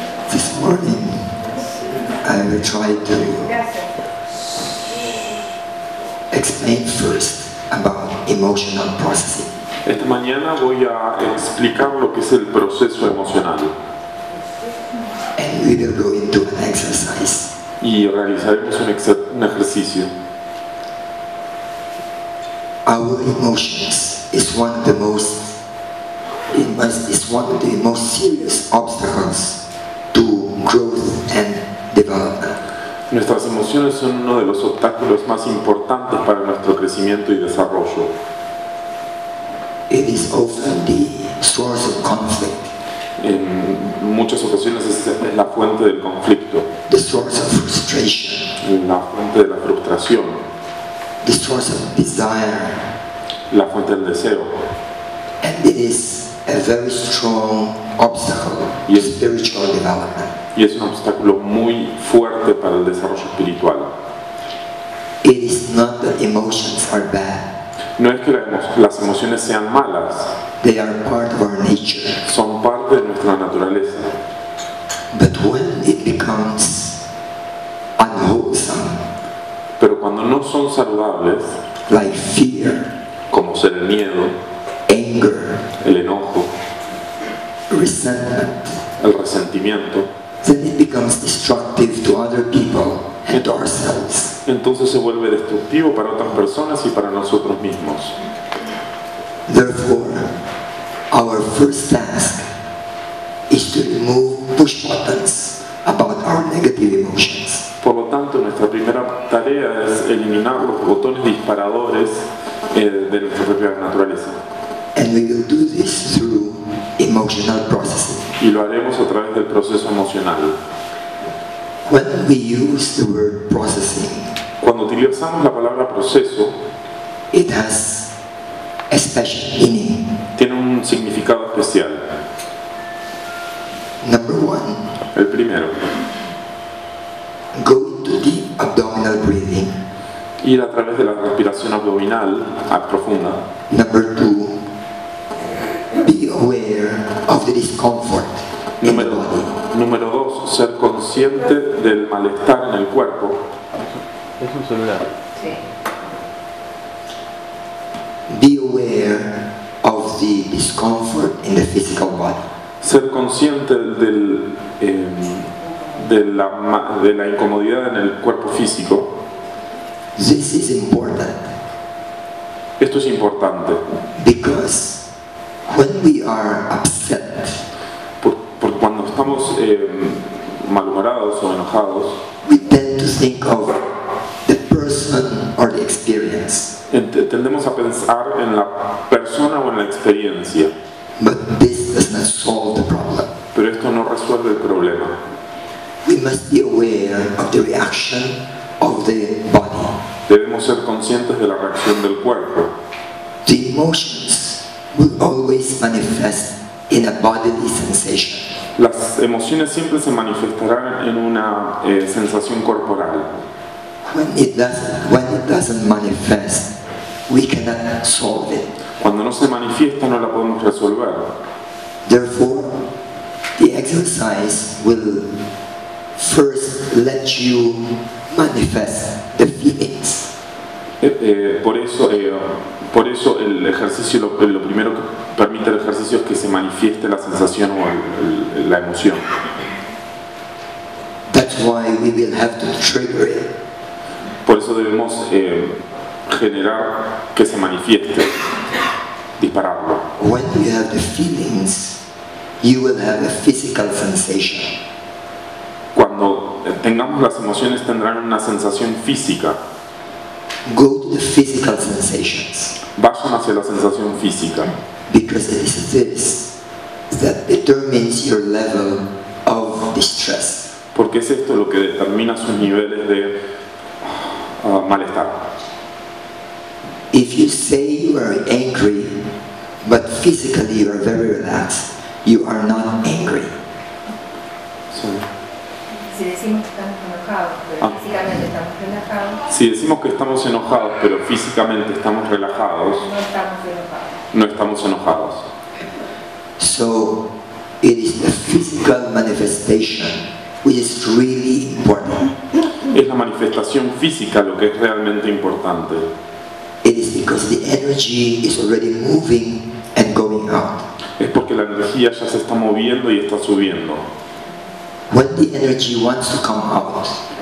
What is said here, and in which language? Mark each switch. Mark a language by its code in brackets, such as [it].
[en] This morning, I will try to explain first about emotional processing. [es] esta mañana voy a explicar lo que es el proceso emocional [en] And we will go into an exercise. [es] y realizaremos un ejercicio. [en] Our emotions is one of the most serious obstacles to growth and development. [es] Nuestras emociones son uno de los obstáculos más importantes para nuestro crecimiento y desarrollo. [en] It is often the source of conflict, [es] En muchas ocasiones es la fuente del conflicto, [en] the source of frustration, [es] la fuente de la frustración, [en] the source of desire, [es] la fuente del deseo. [en] and it is a very strong obstacle to Yes. spiritual development. [es] Y es un obstáculo muy fuerte para el desarrollo espiritual. [en] It is not that emotions are bad, [es] No es que las emociones sean malas, [en] they are part of our nature. [es] son parte de nuestra naturaleza. [en] But when it becomes unwholesome, [es] Pero cuando no son saludables, [en] like fear, [es] como ser el miedo, [en] anger, [es] el enojo, [en] resentment, [es] el resentimiento, [en] then it becomes destructive to other people and to ourselves. [es] entonces se vuelve destructivo para otras personas y para nosotros mismos. [en] Therefore, our first task is to remove push buttons about our negative emotions. [es] Por lo tanto, nuestra primera tarea es eliminar los botones disparadores de nuestra propia naturaleza. [en] And we will do this through emotional processing. [es] Y lo haremos a través del proceso emocional. [en] When we use the word processing, [es] Cuando utilizamos la palabra proceso, [en] it has a special meaning. [es] tiene un significado especial. [en] Number one, [es] El primero, [en] go into deep abdominal breathing. [es] ir a través de la respiración abdominal profunda. [en] Number two, be aware of the discomfort in the body. [es] Número 2, ser consciente del malestar en el cuerpo. Es un celular. [en] Be aware of the discomfort in the physical body. [es] Ser consciente de la incomodidad en el cuerpo físico. [en] This is important [es] Esto es importante, [en] because when we are upset, [es] porque cuando estamos malhumorados o enojados, [en] we tend to think of the person or the experience. [es] tendemos a pensar en la persona o en la experiencia, [en] But this does not solve the problem. [es] pero esto no resuelve el problema. [en] We must be aware of the reaction of the body. [es] Debemos ser conscientes de la reacción del cuerpo. [en] The emotions will always manifest in a bodily sensation. [es] Las emociones siempre se manifestarán en una sensación corporal. [en] When it doesn't manifest, we cannot solve it. [es] Cuando no se manifiesta no la podemos resolver. [en] Therefore, the exercise will first let you manifest the feelings. [es] Por eso el ejercicio, lo primero que permite el ejercicio es que se manifieste la sensación o la emoción. [en] That's why we will have to trigger it. [es] Por eso debemos generar que se manifieste, dispararlo. [en] When you have the feelings, you will have a physical sensation. [es] Cuando tengamos las emociones tendrán una sensación física. [en] Go to the physical sensations, [es] Vayan hacia la sensación física, [en] because it is this that determines your level of distress. [es] porque es esto lo que determina sus niveles de malestar. [en] If you say you are angry, but physically you are very relaxed. You are not angry. [es] Sí. Si decimos que estamos enojados, pero físicamente estamos relajados, Si decimos que estamos enojados, pero físicamente estamos relajados, no estamos enojados. [en] So it is the physical manifestation which is really important. [es] Es la manifestación física lo que es realmente importante. [en] It is because the energy is already moving and going out. [es] Es porque la energía ya se está moviendo y está subiendo. [en] When the energy wants to come out,